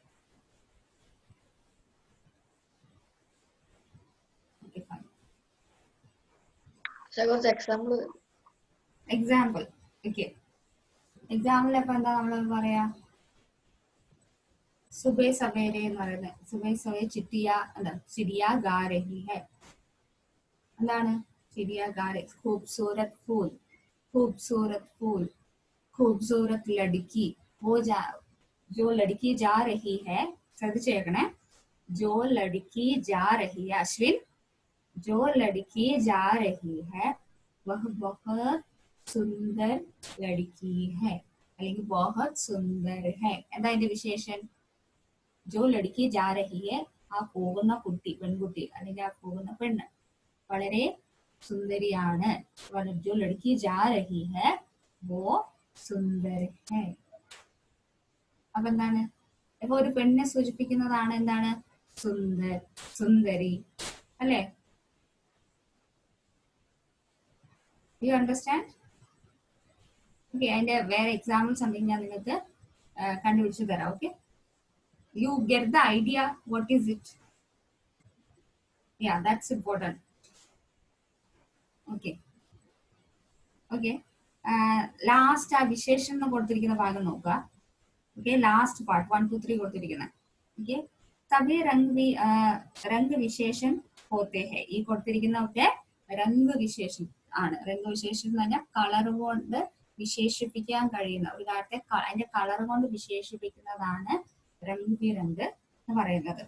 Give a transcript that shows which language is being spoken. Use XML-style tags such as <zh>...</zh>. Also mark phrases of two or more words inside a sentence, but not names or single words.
<ml>കുറച്ച് എക്സാമ്പിൾ. എക്സാമ്പിൾ. ഓക്കെ, എക്സാമ്പിൾ അപ്പൊ എന്താ നമ്മൾ പറയാ?</ml> <hi>सुबह सवेरे</hi> <ml>എന്ന് പറയുന്നത്.</ml> <hi>सुबह सवे चिड़िया എന്താ? चिड़िया गा रही है. എന്താണ് चिड़िया गा रही? खूबसूरत फूल, खूबसूरत फूल, खूबसूरत लड़की, वो जो लड़की जा रही है.</hi> <ml>ശ്രദ്ധിച്ചേക്കണേ.</ml> <hi>जो लड़की जा रही है, अश्विन, जो लड़की जा रही है वह बहुत सुंदर लड़की है, അല്ലെങ്കിൽ बहुत सुंदर है.</hi> <ml>എന്താ അതിന്റെ വിശേഷൻ?</ml> <hi>जो लड़की जा रही है,</hi> <ml>ആ പോകുന്ന കുട്ടി, പെൺകുട്ടി അല്ലെങ്കിൽ ആ പോകുന്ന പെണ്ണ് വളരെ സുന്ദരിയാണ്.</ml> <hi>जो लड़की जा रही है वो सुंदर है.</hi> <ml>അപ്പൊ എന്താണ്? ഇപ്പൊ ഒരു പെണ്ണിനെ സൂചിപ്പിക്കുന്നതാണ് എന്താണ്? സുന്ദർ, സുന്ദരി അല്ലെ?</ml> <en>you understand?</en> <ml>ഓക്കെ, അതിന്റെ വേറെ എക്സാമ്പിൾസ് ഉണ്ടെങ്കിൽ ഞാൻ നിങ്ങൾക്ക് കണ്ടുപിടിച്ച് തരാം. ഓക്കെ,</ml> <en>you get the idea what is it? Yeah, that's important. Okay, okay.</en> <ml>ലാസ്റ്റ് ആ വിശേഷം എന്ന് കൊടുത്തിരിക്കുന്ന ഭാഗം നോക്കുക. ഓക്കെ,</ml> <en>last part</en> <ml>1 2 3 കൊടുത്തിരിക്കുന്നത്.</ml> <hi>ഓക്കെ, सभी रंग विशेषण होते हैं.</hi> <ml>ഈ കൊടുത്തിരിക്കുന്ന ഒക്കെ</ml> <hi>रंग विशेषण</hi> <ml>ആണ്. രംഗ് വിശേഷം എന്ന് പറഞ്ഞാൽ കളർ കൊണ്ട് വിശേഷിപ്പിക്കാൻ കഴിയുന്ന ഒരു കാര്യത്തെ അതിന്റെ കളർ കൊണ്ട് വിശേഷിപ്പിക്കുന്നതാണ്</ml> <hi>रंग बिरंग</hi> <ml>എന്ന് പറയുന്നത്.</ml>